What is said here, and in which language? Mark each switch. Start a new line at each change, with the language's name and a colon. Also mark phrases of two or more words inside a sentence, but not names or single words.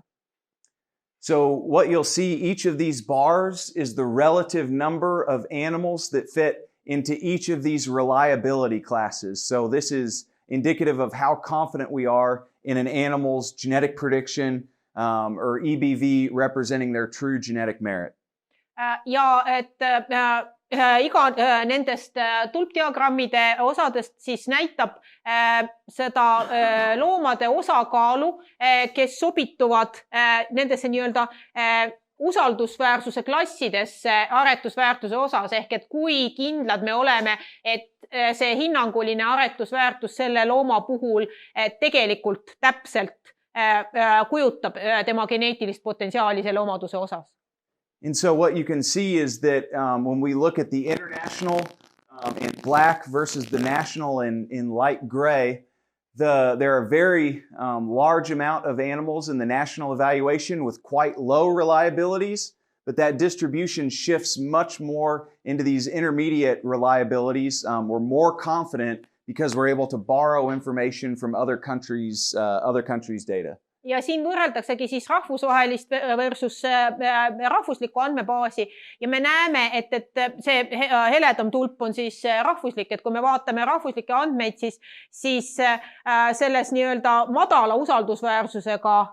English: So what you'll see, each of these bars is the relative number of animals that fit into each of these reliability classes. So this is indicative of how confident we are in an animal's genetic prediction or EBV representing their true genetic merit.
Estonian: Ja et iga nendest tulpdiagrammide osadest siis näitab seda loomade osakaalu, kes sobituvad nendesse nii-öelda usaldusväärsuse klassidesse aretusväärtuse osas, ehk et kui kindlad me oleme, et see hinnanguline aretusväärtus selle looma puhul tegelikult täpselt kujutab tema geneetilist potentsiaali selle omaduse osas.
English: And so what you can see is that when we look at the international in black versus the national in light gray, there are very large amount of animals in the national evaluation with quite low reliabilities, but that distribution shifts much more into these intermediate reliabilities. We're more confident because we're able to borrow information from other countries' data.
Estonian: Ja siin võrreldaksegi siis rahvusvahelist versus rahvuslikku andmebaasi ja me näeme, et see heledam tulp on siis rahvuslik, et kui me vaatame rahvuslikke andmeid, siis selles nii-öelda madala usaldusväärsusega